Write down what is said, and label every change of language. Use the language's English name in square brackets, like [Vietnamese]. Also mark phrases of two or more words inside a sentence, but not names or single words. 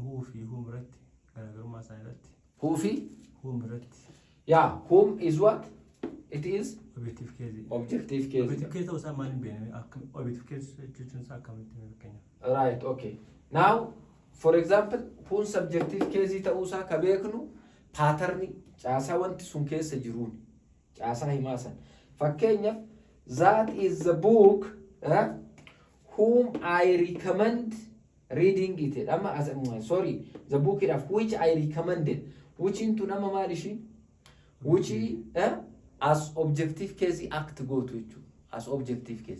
[Oromo] fi whom irratti garaagarummaa isaan irratti. Who fi? Whom irratti. [English] Yeah, whom is what? It is Objective case. objective case. Objective case [Oromo] ta'uu isaa maaliin beekame? [English] Objective case [Oromo] jechuun isaa akkamitti beekama? [English] Right, okay. Now, for example, whom subjective case [Oromo] ta'uu isaa ka beeknu pattern caasaa wanti sun keessa jiruun caasaa himaa san. [English] Fakkeenyaaf that is the book whom I recommend reading it. Sorry, the book of which I recommended. Which into [Oromo] nama maalishi? [English] Which as objective case act go to it as objective case.